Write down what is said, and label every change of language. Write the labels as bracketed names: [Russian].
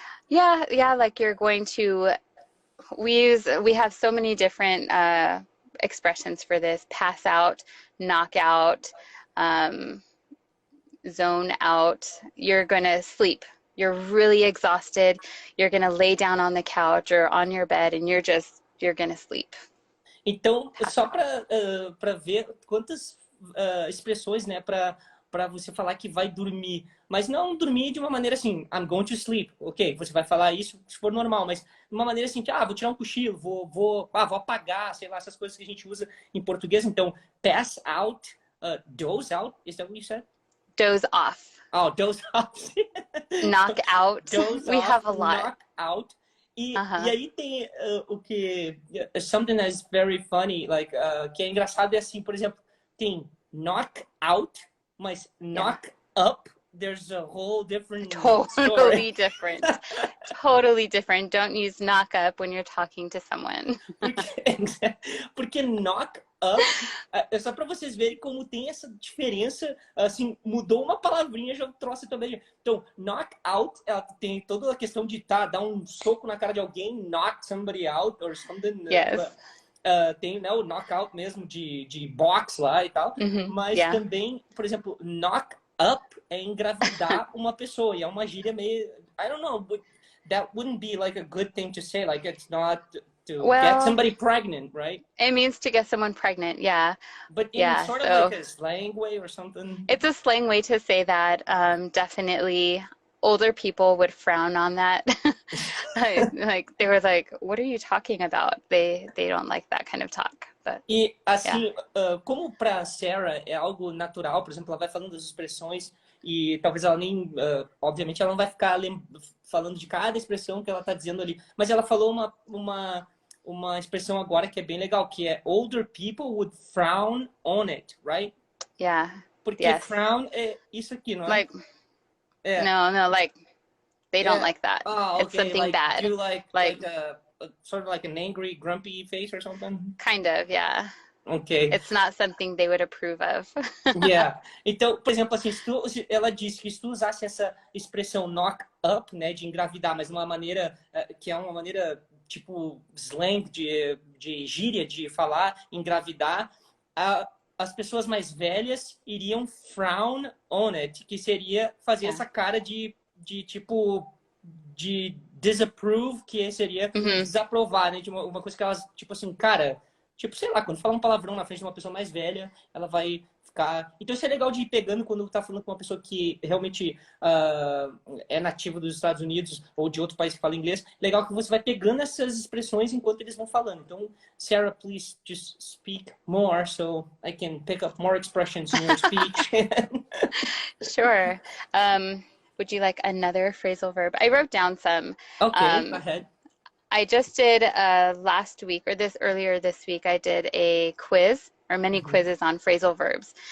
[English] Yeah, like you're going to... We have so many different expressions for this: pass out, knock out, zone out. You're gonna sleep. You're really exhausted. You're gonna lay down on the couch or on your bed, and you're gonna sleep. [Portuguese] Então, só para ver quantas expressões, né, para você falar que vai dormir, mas não dormir de uma maneira assim, [English] I'm going to sleep, [Portuguese] ok, você vai falar isso se for normal, mas de uma maneira assim, vou tirar um cochilo, vou apagar, sei lá, essas coisas que a gente usa em português. [English] Então, pass out, doze out, is that what you said? Doze off. Oh, doze off. Knock out. Doze we off, have a lot. Knock out. [Portuguese] E aí tem o que, [English] something that's very funny, like, [Portuguese] que é engraçado, é assim, por exemplo, tem knock out, mas knock up, [English] there's a whole different Totally different. Totally different. Don't use knock up when you're talking to someone. [Portuguese] Porque knock up, é só para vocês verem como tem essa diferença, assim, mudou uma palavrinha, já trouxe também. Então, knock out, ela tem toda a questão de dar um soco na cara de alguém, [English] knock somebody out, or something. Yes. [Portuguese] Tem, né, o knockout mesmo de box lá e tal, mas também, por exemplo, knock up é engravidar uma pessoa, e é uma gíria meio, [English] I don't know, but that wouldn't be like a good thing to say, like it's not to get somebody pregnant, right? It means to get someone pregnant, But in sort of like a slang way or something? It's a slang way to say that. Definitely older people would frown on that. Like they were like, what are you talking about? They don't like that kind of talk. But, [Portuguese] e assim, como para Sarah é algo natural, por exemplo, ela vai falando das expressões e talvez ela nem, obviamente, ela não vai ficar falando de cada expressão que ela está dizendo ali. Mas ela falou uma expressão agora que é bem legal, que é [English] older people would frown on it, right? Yeah. [Portuguese] Porque frown é isso aqui, não é? [English] Like, no, like, they don't like that. Oh, okay. It's something like, bad. Do you like a sort of like an angry, grumpy face or something? Kind of, yeah. Okay. It's not something they would approve of. Yeah. [Portuguese] Então, por exemplo, assim, ela disse que se tu usasse essa expressão knock up, né, de engravidar, mas de uma maneira que é uma maneira tipo slang de gíria de falar, engravidar, as pessoas mais velhas iriam frown on it, que seria fazer essa cara de tipo de disapprove, que seria desaprovar, né, de uma coisa que elas tipo assim, cara, tipo, sei lá, quando fala um palavrão na frente de uma pessoa mais velha, ela vai ficar... Então isso é legal de ir pegando quando tá falando com uma pessoa que realmente é nativa dos Estados Unidos ou de outro país que fala inglês. Legal que você vai pegando essas expressões enquanto eles vão falando. [English] Então, Sarah, please just speak more so I can pick up more expressions in your speech. Sure. Would you like another phrasal verb? I wrote down some. Okay, go ahead. I just did last week, or earlier this week, I did a quiz, or many quizzes on phrasal verbs.